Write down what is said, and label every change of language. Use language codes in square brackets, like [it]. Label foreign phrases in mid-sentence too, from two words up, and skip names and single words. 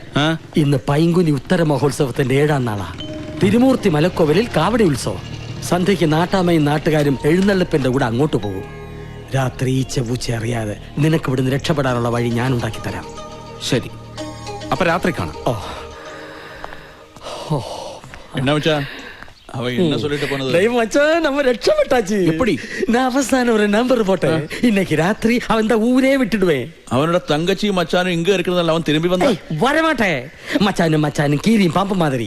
[ml] ഇന്ന് പൈങ്കുനി ഉത്തര മഹോത്സവത്തിന്റെ 7ാം നാളാ. തിരുമൂർത്തി മലക്കോവിലിൽ കാവടി ഉത്സവം. സന്ധ്യയ്ക്ക് നാട്ടാമയും നാട്ടുകാരും എഴുന്നള്ളിപ്പിന്റെ കൂടെ അങ്ങോട്ട് പോകും. രാത്രി ഈച്ചപൂച്ച അറിയാതെ നിനക്ക് ഇവിടുന്ന് രക്ഷപ്പെടാനുള്ള വഴി ഞാൻ ഉണ്ടാക്കി തരാം. ശരി, അപ്പൊ രാത്രി കാണാം. [ta] என்ன மச்சான் அவ என்ன சொல்லிட்டு போனது? நம்ம രക്ഷപ്പെട്ടാச்சு. எப்படி? நான் அவசானம் ஒரு நம்பர் போட்டேன். இன்னைக்கு ராத்திரி அவன் தான் ஊரே விட்டுடுவேன். அவனோட தங்கச்சியும் மச்சானும் இங்க இருக்கிறதால அவன் திரும்பி வந்தா வரமாட்டேன். மச்சானும் கீரியும் பாம்பு மாதிரி.